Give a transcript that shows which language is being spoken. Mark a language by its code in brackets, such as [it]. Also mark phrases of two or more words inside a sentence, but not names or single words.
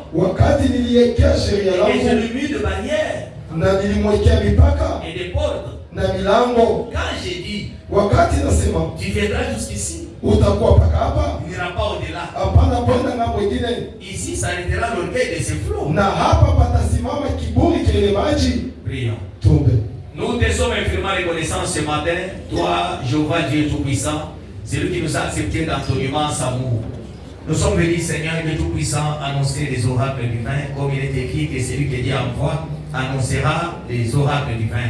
[sw] wakati niliwekea sheria [fr] et que je [sw] langu [fr] lui ai mis de barrières [sw] na nilimwekea mipaka [fr] et des portes, [sw] na milango, [fr] quand j'ai dit, [sw] wakati nasema [fr] tu viendras jusqu'ici, [sw] utakuwa mpaka hapa, [fr] tu n'iras pas au-delà. [sw] hapana kwenda ngambo ingine, [fr] Ici s'arrêtera l'orgueil de ses flots. [sw] na hapa patasimama kiburi cha ile maji. [fr] Prions. [sw] Tumbe. [fr] Nous te sommes infiniment reconnaissants ce matin, toi, Jéhovah Dieu Tout-Puissant, c'est lui qui nous a acceptés dans ton immense amour. Nous sommes venus, Seigneur Dieu Tout-Puissant, annoncer les oracles divins, comme il est écrit que celui qui dit en voix annoncera les oracles divins.